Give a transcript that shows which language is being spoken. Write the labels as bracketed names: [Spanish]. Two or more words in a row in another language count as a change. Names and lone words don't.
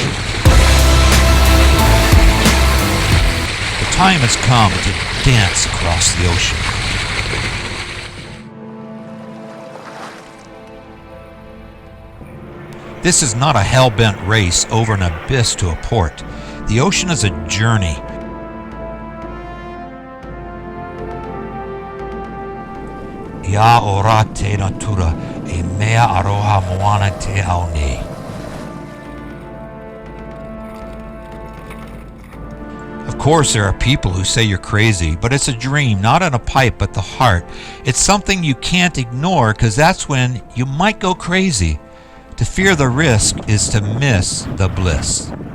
[English] The time has come to dance across the ocean. This is not a hell-bent race over an abyss to a port. The ocean is a journey. [Tahitian] Ia ora te natura e mea aroha moana te ao nei. [English] Of course, there are people who say you're crazy, but it's a dream, not in a pipe, but the heart. It's something you can't ignore, because that's when you might go crazy. To fear the risk is to miss the bliss.